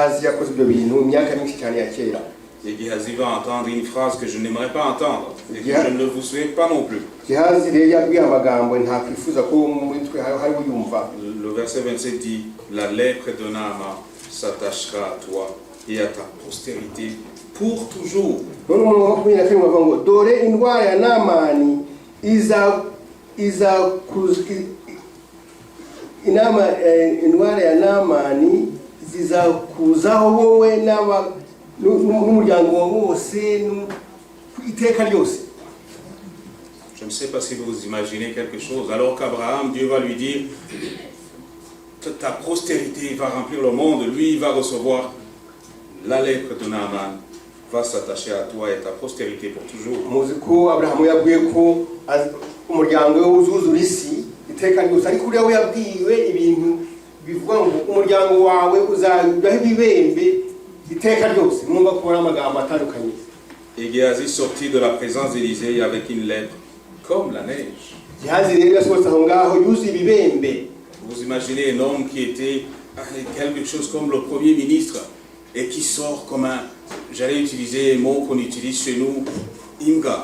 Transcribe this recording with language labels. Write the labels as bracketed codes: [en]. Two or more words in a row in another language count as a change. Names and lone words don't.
[fr] Et Géasi va entendre une phrase que je n'aimerais pas entendre et que je ne vous souhaite pas non plus. Le verset 27 dit, la lèpre de Naaman s'attachera à toi et à ta postérité pour toujours. [rw] Indwara ya Naamani zizakuzaho wowe n'umuryango wose iteka ryose. [fr] Je ne sais pas si vous imaginez quelque chose. Alors qu'Abraham, Dieu va lui dire, ta postérité va remplir le monde, lui il va recevoir la lèpre de Naaman, va s'attacher à toi et à ta postérité pour toujours. [rw] Muzi ko Abraham yabwiye ko umuryango we uzuzura isi iteka ryose, ariko uriya we yabwiwe ibintu bivuga ngo umuryango wawe uzabaho ibibembe iteka ryose. Mwumva kubona amagambo atandukanye. [fr] Et Géasi sortit de la présence d'Élisée avec une lèpre comme la neige. Vous imaginez un homme qui était quelque chose comme le premier ministre et qui sort comme un, j'allais utiliser un mot qu'on utilise chez nous, Imga.